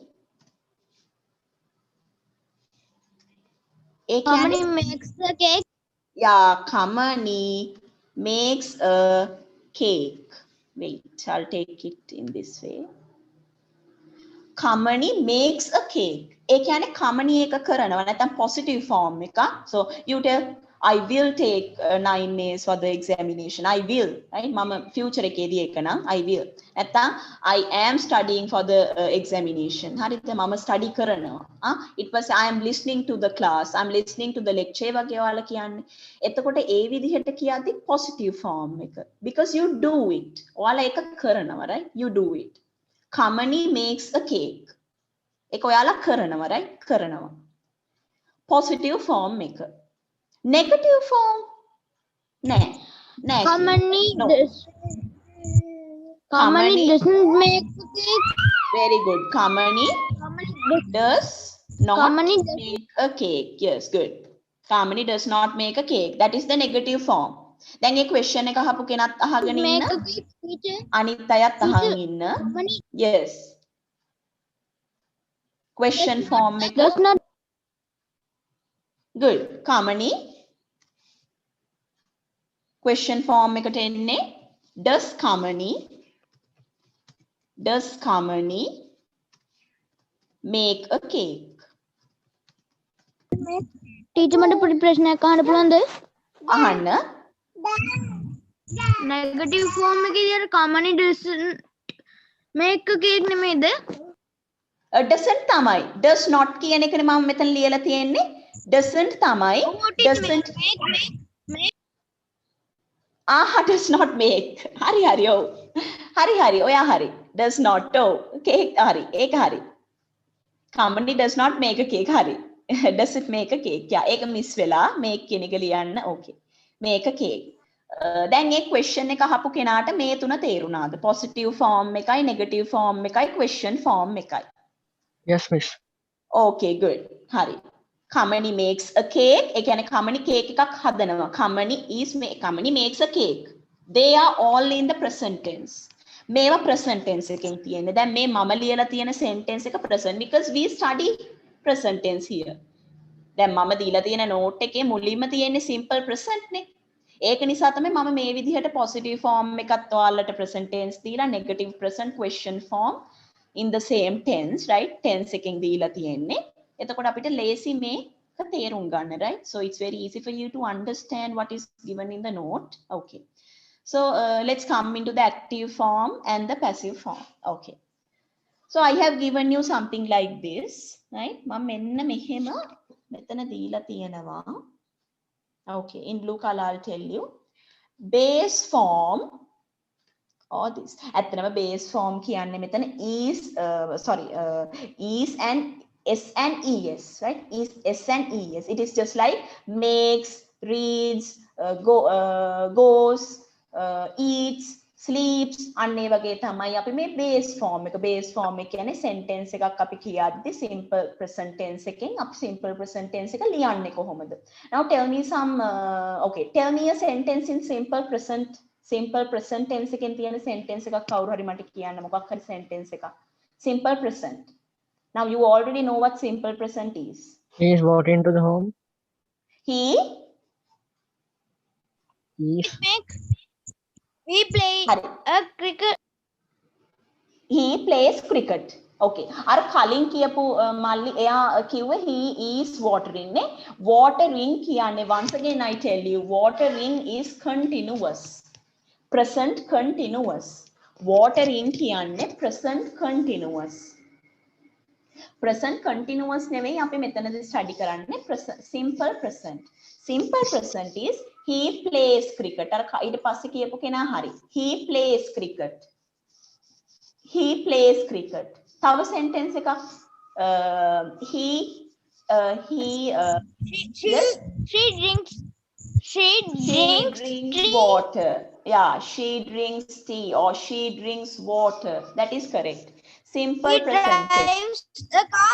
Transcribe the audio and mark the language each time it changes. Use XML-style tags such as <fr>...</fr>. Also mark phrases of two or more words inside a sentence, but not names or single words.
<en>Kamini makes the cake. Yeah, Kamini makes a cake. Wait, I'll take it in this way. Kamini makes a cake.</en> <si>ඒ කියන්නේ Kamini එක කරනවා නැත්නම්</si> <en>positive form</en> <si>එක.</si> <en>So you tell I will take 9 A's for the examination. I will, right? මම future</en> <si>එකේදී ඒක නම්</si> <en>I will. නැත්නම් I am studying for the examination.</en> <si>හරිද? මම study කරනවා.</si> <en>It was I am listening to the class. I'm listening to the lecture</en> <si>වගේ ඔයාලා කියන්නේ. එතකොට ඒ විදිහට කියද්දි</si> <en>positive form</en> <si>එක.</si> <en>Because you do it.</en> <si>ඔයාලා ඒක කරනවා,</si> <en>right? You do it. Kamini makes a cake.</en> <si>ඒක ඔයාලා කරනවා, right? කරනවා.</si> <en>Positive form එක. Negative form?</en> <si>නෑ. නෑ.</si> <en>Kamini No. Kamini doesn't make the cake. Very good. Kamini does not Kamini make a cake. Yes, good. Kamini does not make a cake. That is the negative form.</en> <si>දැන් මේ question එක අහපු කෙනත් අහගෙන</si> <en>make</en> <si>ඉන්න.</si> <en>a cake, teacher.</en> <si>අනිත් අයත් අහන් ඉන්න.</si> <en>Kamini Yes. Question form එක. does not. Good. Kamini. Question form</en> <si>එකට එන්නේ.</si> <en>Does Kamini make a cake?</en> <si>Teacher මට පොඩි ප්‍රශ්නයක් අහන්න පුළුවන්ද? අහන්න.</si> <en>Negative form</en> <si>එකේදී අර</si> <en>Kamini doesn't make a cake නෙමෙයිද?</en> <si>Doesn't තමයි.</si> <en>Does not</en> <si>කියන එකනේ මම මෙතන ලියලා තියෙන්නේ.</si> <en>Doesn't තමයි. Doesn't. does not make.</en> <si>හරි ඔව්. හරි ඔයා හරි.</si> <en>Does not.</en> <si>ඔව්. cake හරි. ඒක හරි.</si> <en>Kamini does not make a cake. හරි. Does it make a cake? Yeah,</en> <si>ඒක miss වෙලා make කියන එක ලියන්න.</si> <en>Okay. Make a cake.</en> <si>දැන් මේ question එක අහපු කෙනාට මේ තුන තේරුණාද?</si> <en>Positive form එකයි, negative form එකයි, question form එකයි. Yes, miss. Okay, good. හරි. Kamini makes a cake.</en> <si>ඒ කියන්නේ Kamini cake එකක් හදනවා.</si> <en>Kamini makes a cake. They are all in the present tense. මේවා present tense</en> <si>එකෙන් තියෙන්නේ. දැන් මේ මම ලියලා තියෙන</si> <en>sentence එක present because we study present tense here.</en> <si>දැන් මම දීලා තියෙන note එකේ මුලින්ම තියෙන්නේ</si> <en>simple present</en> <si>නේ. ඒක නිසා තමයි මම මේ විදිහට</si> <en>positive form</en> <si>එකත් ඔයාලට</si> <en>present tense දීලා negative present question form in the same tense, right?</en> <si>Tense එකෙන් දීලා තියෙන්නේ. එතකොට අපිට ලේසි මේක තේරුම් ගන්න,</si> <en>right? So it's very easy for you to understand what is given in the note. Okay. So let's come into the active form and the passive form. Okay. So I have given you something like this, right?</en> <si>මම මෙන්න මෙහෙම මෙතන දීලා තියෙනවා.</si> <en>Okay, in blue color I'll tell you. Base form or this. ඇත්තටම base form</en> <si>කියන්නේ මෙතන</si> <en>is and S and ES, right? Is S and ES. It is just like makes, reads, goes, eats, sleeps.</en> <si>අන්න ඒ වගේ තමයි අපි මේ</si> <en>base form</en> <si>එක.</si> <en>Base form</en> <si>එක කියන්නේ sentence එකක් අපි කියද්දි</si> <en>simple present tense</en> <si>එකෙන් අපි</si> <en>simple present tense</en> <si>එක ලියන්නේ කොහොමද?</si> <en>Now tell me some tell me a sentence in simple present tense</en> <si>එකෙන් තියෙන</si> <en>sentence</en> <si>එකක් කවුරු හරි මට කියන්න මොකක් හරි</si> <en>sentence එකක්. Simple present. Now you already know what simple present is. He is walking into the home. He Is We play</en> <si>Hari.</si> <en>a cricket. He plays cricket. Okay.</en> <si>අර කලින් කියපු මල්ලි එයා කිව්වේ</si> <en>he is watering</en> <si>නේ.</si> <en>Watering කියන්නේ once again I tell you watering is continuous. Present continuous. Watering කියන්නේ present continuous. Present continuous</en> <si>නෙවෙයි අපි මෙතනදී</si> <en>study කරන්නේ simple present. Simple present is he plays cricket.</en> <si>අර ඊට පස්සේ කියපු කෙනා හරි.</si> <en>He plays cricket. He plays cricket.</en> <si>තව sentence එකක් he</si> <en>She drinks tea. water. Yeah, she drinks tea or she drinks water. That is correct. Simple He present tense. drives a car.</en>